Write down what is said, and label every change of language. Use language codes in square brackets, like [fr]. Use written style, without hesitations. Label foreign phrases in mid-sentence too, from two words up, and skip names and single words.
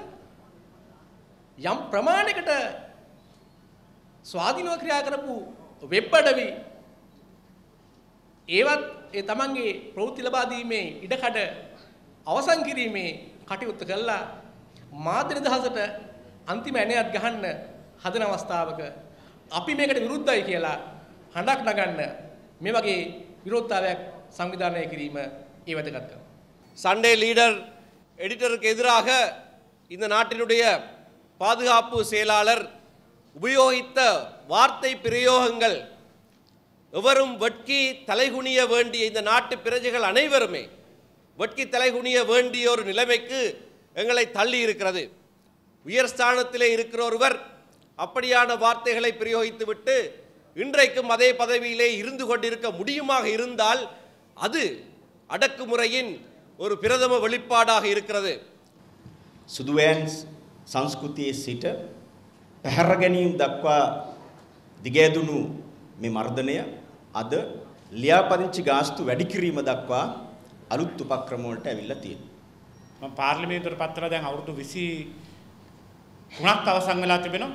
[si] යම් ප්‍රමාණයකට ස්වාධීනව ක්‍රියා කරපු වෙබ් අඩවි ඒවත් ඒ තමන්ගේ ප්‍රවෘත්ති ලබා දීමේ ඉඩකඩ අවසන් කිරීමේ කටයුත්ත කළා මාධ්‍ය නිදහසට අන්තිම ඇණයක් ගහන්න හදන අවස්ථාවක අපි මේකට විරුද්ධයි කියලා හඬක් නගන්න මේ වගේ විරෝධතාවයක් සංවිධානය කිරීම ඒ වැදගත්කම. [ta] சண்டே லீடர் எடிட்டருக்கு எதிராக இந்த நாட்டினுடைய பாதுகாப்பு செயலாளர் உபயோகித்த வார்த்தை பிரயோகங்கள் எவரும் வெட்கி தலைகுனிய வேண்டிய இந்த நாட்டு பிரஜைகள் அனைவருமே வெட்கி தலைகுனிய வேண்டிய ஒரு நிலைமைக்கு எங்களை தள்ளி இருக்கிறது. உயர் ஸ்தானத்திலே இருக்கிற ஒருவர் அப்படியான வார்த்தைகளை பிரயோகித்துவிட்டு இன்றைக்கும் அதே பதவியிலே இருந்து கொண்டிருக்க முடியுமாக இருந்தால் அது அடக்குமுறையின் ஒரு பிரதம வெளிப்பாடாக இருக்கிறது. [si] සුදුවෑන් සංස්කෘතියේ සිට පැහැර ගැනීම දක්වා දිගෑදුණු මේ මර්ධනය අද ලියාපදිංචි ගාස්තු වැඩි කිරීම දක්වා අලුත් උපක්‍රම වලට ඇවිල්ලා තියෙනවා. මම පාර්ලිමේන්තුවට පත් කරලා දැන් අවුරුදු 23ක් අවසන් වෙලා තිබෙනවා.